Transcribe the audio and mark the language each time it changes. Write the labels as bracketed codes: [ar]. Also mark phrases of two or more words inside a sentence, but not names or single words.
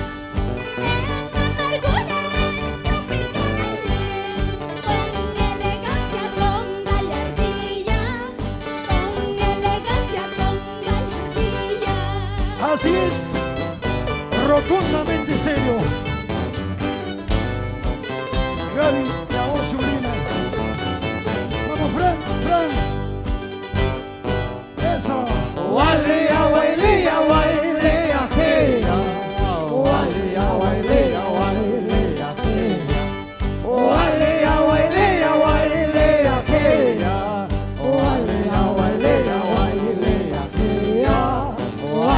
[es] En amargura, en Chopicaili, con elegancia, con gallardía, con elegancia, con gallardía. Así es, rotundamente serio. Gaby, la voz sublime. Vamos, Fran, Fran. Eso. Gualia, guailía, guailía, gira. Gualia, guailía, guailía, gira. Gualia, guailía, guailía, gira. Gualia, guailía, guailía, gira.